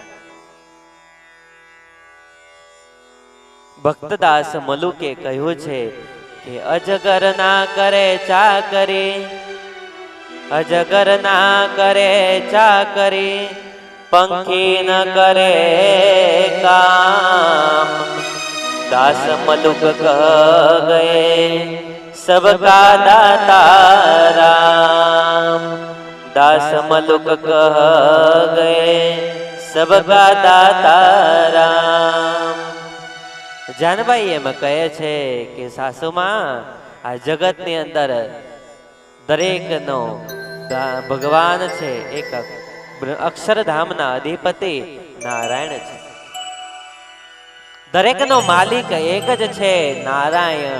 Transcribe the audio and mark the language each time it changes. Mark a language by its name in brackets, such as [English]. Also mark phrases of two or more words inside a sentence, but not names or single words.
[Gujarati] ભક્તદાસ મલુકે કહ્યું છે કે અજગર ના કરે ચાકરી, અજગર ના કરે ચાકરી, પંખી ન કરે કામ. દાસ મલુક કહ ગયે [Hindi] सबका दाता राम. दास मलुक कह गए सबका दाता राम. [Gujarati] જાનબાઈ એમ કહે છે કે સાસુમાં, આ જગતની અંદર દરેકનો ભગવાન છે, એક અક્ષરધામના અધિપતિ નારાયણ છે. દરેકનો માલિક એક જ છે, નારાયણ.